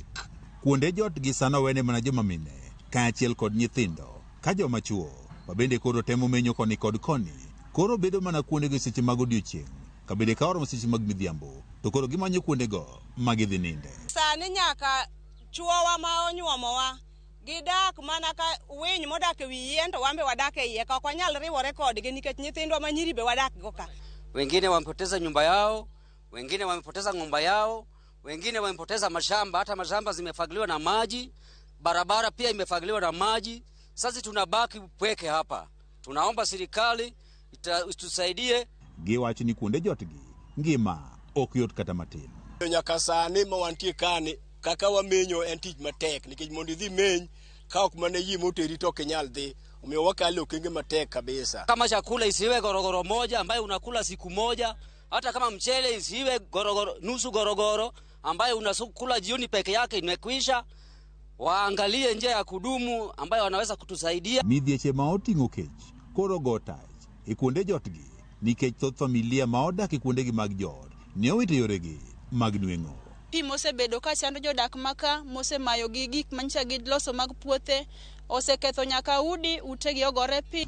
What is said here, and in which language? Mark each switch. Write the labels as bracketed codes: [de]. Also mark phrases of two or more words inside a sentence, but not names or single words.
[luo] Kuonde jot gi sano wene mana joma mine kaachiel kod nyithindo, ka joma chuo ma bende koro temo menyo koni kod koni koro bedo mana kuondegi seche mag odiochieng'. Kabede ka oromo seche mag midhiambo to koro gimanyo kuondego magidhi ninde. Sani nyaka chuowa ma onyuomowa gidak mana ka winy modak e wi yien to wambe wadak e iye, ka ok wanyal riwore kodgi nikech nyithindwa ma nyiri be wadak go ka. [sw] Wengine wamepoteza nyumba yao, wengine wamepoteza ng'ombe yao, wengine wamepoteza mashamba, hata mashamba zimefagiliwa na maji, barabara pia imefagiliwa na maji. Sasa tunabaki pweke hapa. Tunaomba serikali itusaidie. [luo] Giwacho ni kuonde jotgi ngima ok yot kata matin. Nyaka sani ma wantie kani kaka wamenyo en tich matek, nikech mondo idhi meny ka ok mane yie moteri to kinyal dhi. Omiyo wakalo okenge matek kabisa. [sw] Kama chakula isiwe gorogoro moja ambayo unakula siku moja, hata kama mchele isiwe nusu gorogoro ambayo unakula jioni peke yake imekwisha. Waangalie njia ya kudumu ambayo wanaweza kutusaidia. [luo] Midhieche ma oting'o kech koro go tach e kuonde jotgi nikech thoth familia ma odak e kuondegi mag jot ne owito yoregi mag nweng'o. Pi mosebedo ka chando jodak maka, mosemayo gi gik manyiso gi loso mag puothe, oseketho nyaka udi, utegi ogore pi.